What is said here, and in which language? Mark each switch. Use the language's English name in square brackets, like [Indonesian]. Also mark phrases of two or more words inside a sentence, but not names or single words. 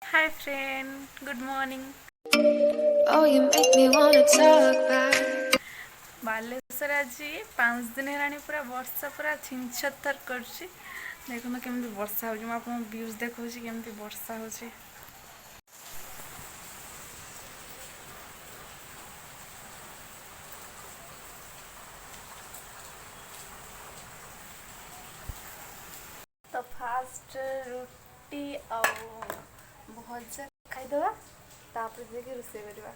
[English] Hi friend, good morning. Oh, you make me wanna talk back. [Odia] ବାଲେଶ୍ୱର ଆଜି 5 ଦିନ ହେଲାଣି ପୁରା ବର୍ଷା ପୁରା ଛିଞ୍ଚତର କରୁଛି। ଦେଖୁନ କେମିତି ବର୍ଷା ହେଉଛି। ମୁଁ ଆପଣଙ୍କୁ ଭ୍ୟୁଜ୍ ଦେଖାଉଛି କେମିତି ବର୍ଷା ହେଉଛି। ତ ଫାଷ୍ଟ ରୁଟି ଆଉ ଭଜା ଖାଇଦେବା, ତାପରେ ଯାଇକି ରୋଷେଇ କରିବା।